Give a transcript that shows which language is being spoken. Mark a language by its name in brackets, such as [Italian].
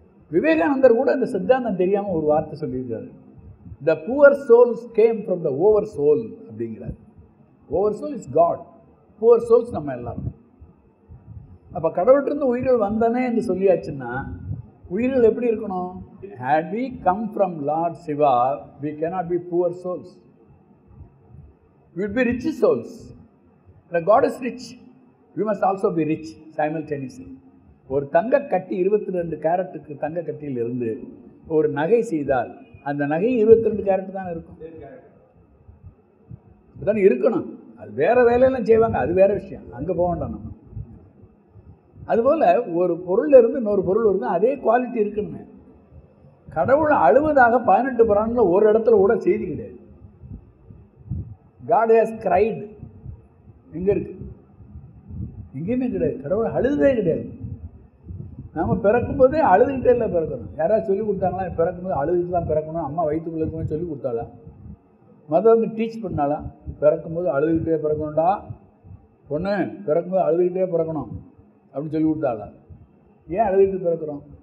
[Tamil] விவேகானந்தர் கூட அந்த சித்தாந்தம் தெரியாமல் ஒரு வார்த்தை சொல்லியிருக்காரு, [English] the poor souls came from the over soul [Tamil] அப்படிங்கிறார். [English] over soul is God, poor souls [Tamil] நம்ம எல்லாரும். அப்போ கடவுள்கிட்ட உயிர்கள் வந்தனே என்று சொல்லியாச்சுன்னா, உயிர்கள் எப்படி இருக்கணும்? [English] had we come from Lord Shiva, we cannot be poor souls, we will be rich souls. The God is rich, we must also be rich simultaneously. [Tamil] ஒரு தங்க கட்டி 22 கேரட்டுக்கு தங்க கட்டியில் இருந்து ஒரு நகை செய்தால் அந்த நகை 22 கேரட் தான் இருக்கும், அதுதான் இருக்கணும். அது வேறு வேலையெல்லாம் செய்வாங்க, அது வேறு விஷயம், அங்கே போக வேண்டாம் நம்ம. அதுபோல் ஒரு பொருள் இருந்து இன்னொரு பொருள் இருந்து அதே குவாலிட்டி இருக்குன்னு. கடவுள் அழுவதாக 18 புராணங்களில் ஒரு இடத்துல கூட செய்தி கிடையாது. [English] God has cried [Tamil] எங்கே இருக்கு? எங்கேயுமே கிடையாது. கடவுள் அழுதே கிடையாது. நம்ம பிறக்கும்போதே அழுதுகிட்டே இல்லை பிறக்கணும். யாராவது சொல்லி கொடுத்தாங்களா பிறக்கும்போது அழுதுகிட்டு தான் பிறக்கணும், அம்மா வயிற்றுக்குள்ளே இருக்கும்போது சொல்லி கொடுத்தாளா? மதம் வந்து டீச் பண்ணாலா? பிறக்கும்போது அழுதுகிட்டே பிறக்கணும்டா பொண்ணு, பிறக்கும்போது அழுதுகிட்டே பிறக்கணும் அப்படின்னு சொல்லி கொடுத்தாளா? ஏன் அழுதுகிட்டு பிறக்கிறோம்?